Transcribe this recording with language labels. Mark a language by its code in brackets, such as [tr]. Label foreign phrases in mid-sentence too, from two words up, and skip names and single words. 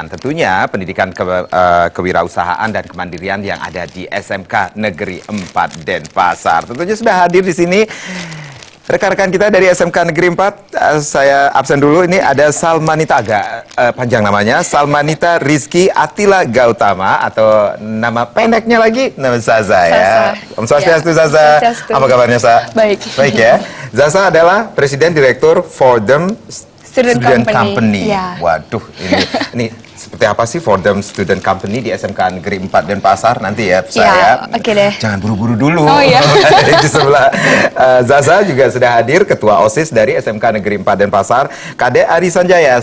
[id] Tentunya pendidikan kewirausahaan dan kemandirian yang ada di SMK Negeri 4 Denpasar. Tentunya sudah hadir di sini rekan-rekan kita dari SMK Negeri 4, saya absen dulu. Ini ada Salmanita, agak panjang namanya, Salmanita Rizky Atila Gautama, atau nama pendeknya lagi, nama Zaza ya. [ban] Om Swastiastu [id] ya. Zaza. Swastiastu. Apa kabarnya, Sa? Baik. Baik ya. Zaza adalah Presiden Direktur Fordham Student Company. Ya. Waduh, ini seperti apa sih Fordham Student Company di SMK Negeri 4 Denpasar nanti ya, saya. Oke deh. Jangan buru-buru dulu. Oh iya. Di sebelah Zaza juga sudah hadir, Ketua OSIS dari SMK Negeri 4 Denpasar, Kade Ari Sanjaya.